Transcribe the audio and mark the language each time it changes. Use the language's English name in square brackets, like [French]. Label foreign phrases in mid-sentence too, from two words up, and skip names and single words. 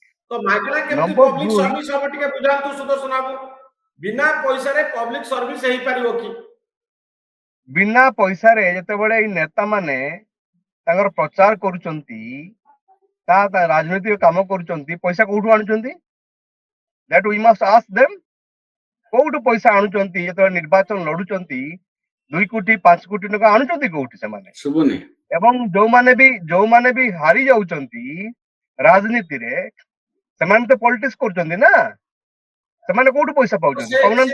[Odia] ତ ମାଗଣା କେମିତି [English] public service [Odia] ହବ ଟିକେ ବୁଝାନ୍ତୁ ସୁଦର୍ଶନ ବାବୁ। ବିନା ପଇସାରେ [English] public service [Odia] ହେଇପାରିବ କି? ବିନା ପଇସାରେ ଯେତେବେଳେ ଏଇ ନେତା ମାନେ ତାଙ୍କର ପ୍ରଚାର କରୁଛନ୍ତି, ତା ରାଜନୈତିକ କାମ କରୁଛନ୍ତି, ପଇସା କୋଉଠୁ ଆଣୁଛନ୍ତି? [English] that we must ask them। [Odia] କୋଉଠୁ ପଇସା ଆଣୁଛନ୍ତି? ଯେତେବେଳେ ନିର୍ବାଚନ ଲଢୁଛନ୍ତି, 2 କୋଟି 5 କୋଟି ଟଙ୍କା ଆଣୁଛନ୍ତି କୋଉଠି ସେମାନେ ଶୁଭୁନି ଏବଂ ଯୋଉମାନେ ବି ହାରି ଯାଉଛନ୍ତି ରାଜନୀତିରେ ସେମାନେ ତ ପଲିଟିକ୍ସ କରୁଛନ୍ତି ନା ସେମାନେ କୋଉଠୁ ପଇସା ପାଉଛନ୍ତି ସେ